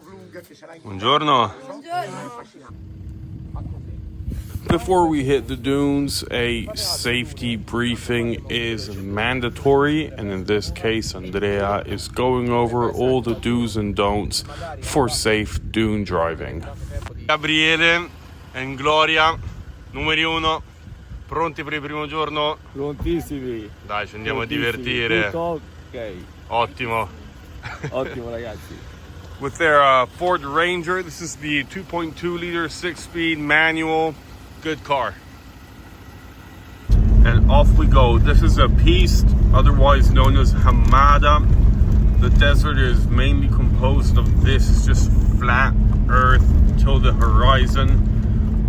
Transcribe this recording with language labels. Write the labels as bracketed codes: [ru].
[it] Buongiorno. [en] Before we hit the dunes, a safety briefing is mandatory, and in this case, Andrea is going over all the do's and don'ts for safe dune driving. [it] Gabriele e Gloria, numeri 1, pronti per il primo giorno? Prontissimi. Dai, ci andiamo a divertire. Tutto ok. Ottimo. Ottimo ragazzi. [en] With their Ford Ranger, this is the 2.2 liter 6-speed manual. Good car. And off we go. This is a piste, otherwise known as Hamada. The desert is mainly composed of this. It's just flat earth till the horizon.